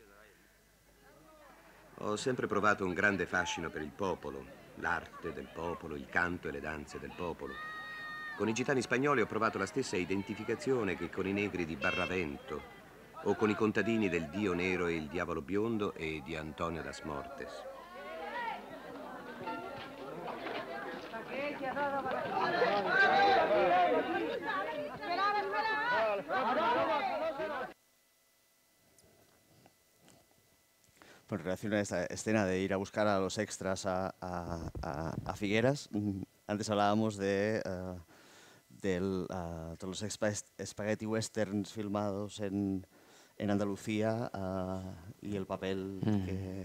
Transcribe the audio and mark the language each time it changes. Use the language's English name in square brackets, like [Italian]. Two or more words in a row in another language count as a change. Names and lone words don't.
[Italian] Ho sempre provato un grande fascino per il popolo, l'arte del popolo, il canto e le danze del popolo. Con i gitani spagnoli ho provato la stessa identificazione che con i negri di Barravento o con i contadini del Dio Nero e il Diavolo Biondo e di Antonio das Mortes. [Spanish] En relación a esta escena de ir a buscar a los extras a Figueras, antes hablábamos de los [English] spaghetti westerns [Spanish] filmados en Andalucía y el papel que...